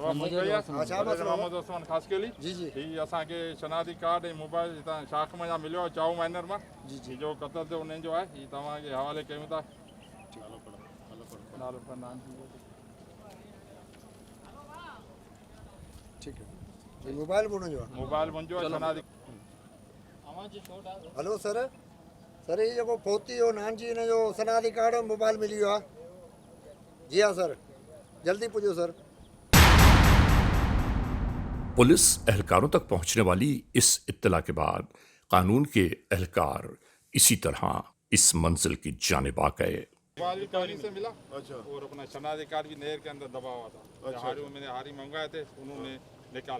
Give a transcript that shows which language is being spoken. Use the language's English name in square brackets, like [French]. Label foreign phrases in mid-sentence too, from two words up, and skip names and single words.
[Sindhi] मोहम्मद उस्मान ख़ासि केली जी जी ही असांखे शनाख्ती कार्ड ऐं मोबाइल हितां शाख में मिलियो आहे चाऊ माइनर मां जी जो क़तल थियो उन्हनि जो आहे ही तव्हांखे हवाले कयूं था नालो फरनान [Urdu] ٹھیک ہے موبائل بولو جو [Sindhi] मोबाइल मुंहिंजो आहे शनाख्ती हेलो सर सर ये जेको फोती हो नान जी इन जो शनाख्ती कार्ड और मोबाइल मिली वियो आहे जी हाँ सर जल्दी पुजो सर [Urdu] پولیس اہلکاروں تک پہنچنے والی اس اطلاع کے بعد قانون کے اہلکار اسی طرح اس منزل کی جانب آ گئے. موبائل بھی پانی سے ملا اور اپنا شناختی کارڈ بھی نہر کے اندر دبا ہوا تھا ہاری میں نے ہاری منگائے تھے انہوں نے نکالا